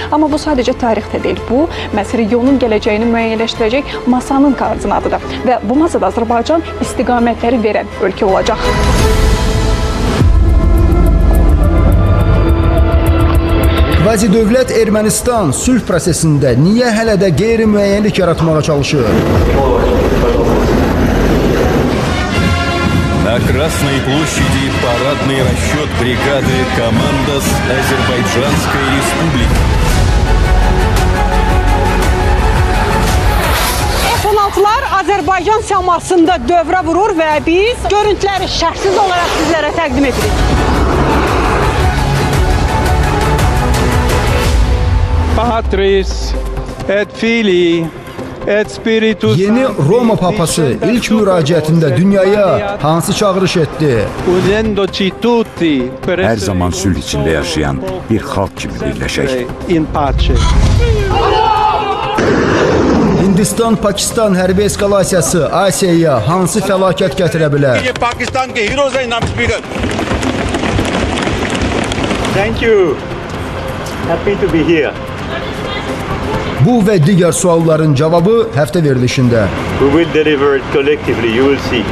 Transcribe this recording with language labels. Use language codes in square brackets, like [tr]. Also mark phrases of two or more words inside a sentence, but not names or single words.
[az] Amma bu sadəcə tarixdə deyil. Bu, məhz regionun gələcəyini müəyyənləşdirəcək masanın koordinatıdır. Və bu masada Azərbaycan istiqamətləri verən ölkə olacaq. Quasi-dövlət Ermənistan sülh prosesində niyə hələ də qeyri-müəyyənlik yaratmağa çalışır? [ru] На Красной площади парадный расчет бригады «Командос Азербайджанской Республики». [az] F-16'lar Azərbaycan səmasında dövrə vurur və biz görüntüləri şərtsiz olaraq sizlərə təqdim edirik. [la] Patris et Filii et Spiritus. [az] Yeni Roma papası ilk müraciətində dünyaya hansı çağırış etdi? Hər zaman sülh içində yaşayan bir xalq kimi birləşək. Hindistan-Pakistan hərbi eskalasiyası Asiyaya hansı fəlakət gətirə bilər? [en] Thank you. Happy to be here. [az] Bu və digər sualların cavabı həftə verilişində. [en] We will deliver it collectively, you will see.